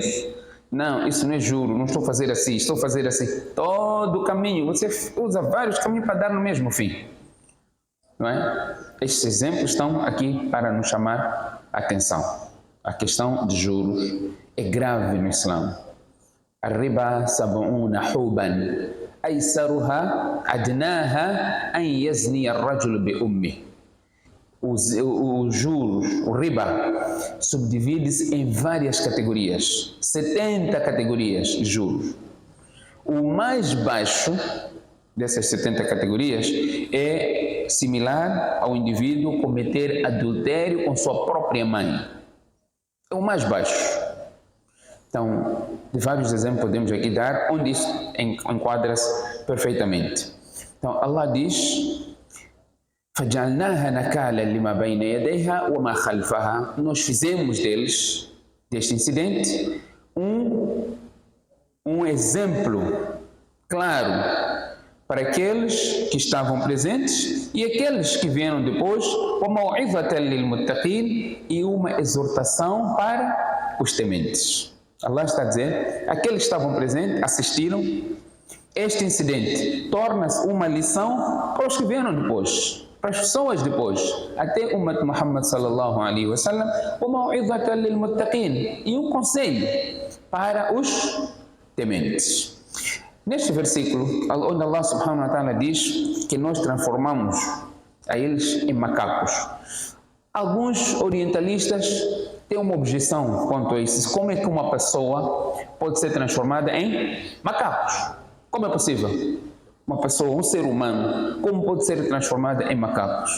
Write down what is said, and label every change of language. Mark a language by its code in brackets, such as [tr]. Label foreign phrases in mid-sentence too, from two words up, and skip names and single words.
[pt] Não, isso não é juro, não estou a fazer assim, estou a fazer assim. Todo o caminho, você usa vários caminhos para dar no mesmo fim. Não é? Estes exemplos estão aqui para nos chamar a atenção. A questão de juros é grave no Islã. [ar] الربا 70 حوبا أيسرها أدناها أن يزني الرجل بأمه. [pt] Os juros, o riba, subdivide-se em várias categorias, 70 categorias de juros. O mais baixo dessas 70 categorias é similar ao indivíduo cometer adultério com sua própria mãe. É o mais baixo. Então, de vários exemplos podemos aqui dar, onde isso enquadra-se perfeitamente. Então, Allah diz: [ar] فَجَعَلْنَاهَا نَكَالًا لِمَا بَيْنَ يَدَيْهَا وَمَا خَلْفَهَا. [pt] Nós fizemos deste incidente, um exemplo claro para aqueles que estavam presentes e aqueles que vieram depois, [ar] وَمَوْعِظَةً لِلْمُتَّقِينَ, [pt] e uma exortação para os tementes. Allah está a dizer: aqueles que estavam presentes, assistiram, este incidente torna-se uma lição para os que vieram depois, para as pessoas depois, até o [ar] أمة محمد صلى الله عليه وسلم, وَمَوْعِظَةً لِلْمُتَّقِينَ, [pt] e um conselho para os tementes. Neste versículo, onde Allah [ar] سبحانه وتعالى [pt] diz que nós transformamos a eles em macacos, alguns orientalistas têm uma objeção quanto a isso. Como é que uma pessoa pode ser transformada em macacos? Como é possível? Uma pessoa, um ser humano, como pode ser transformada em macacos?